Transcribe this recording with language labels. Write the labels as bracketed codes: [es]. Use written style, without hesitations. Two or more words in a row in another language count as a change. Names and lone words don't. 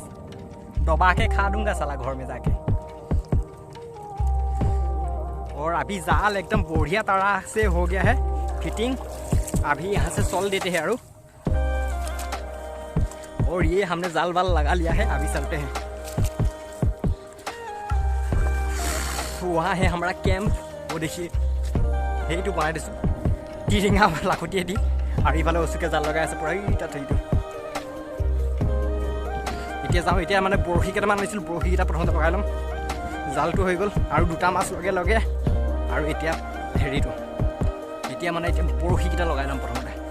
[hi] दबा के खा दूंगा साला घर में जाके। और अभी जाल एकदम बढ़िया तरह से हो गया है फिटिंग। अभी यहाँ से चल देते हैं, और ये हमने जाल वाल लगा लिया है। अभी चलते हैं, वहाँ है हमारा कैंप। वो देखिए [as] সেইটো বনাই দিছোঁ টিৰিঙা লাখুটিয়ে দি, আৰু ইফালে ওচুকে জাল লগাই আছে পুৰা তাত। সেইটো এতিয়া যাওঁ, এতিয়া মানে বৰশী কেইটামান লৈছিলোঁ, বৰশীকেইটা প্ৰথমতে লগাই ল'ম। জালটো হৈ গ'ল, আৰু দুটা মাছ লগে লগে। আৰু এতিয়া হেৰিটো এতিয়া মানে এতিয়া বৰশীকেইটা লগাই ল'ম প্ৰথমতে।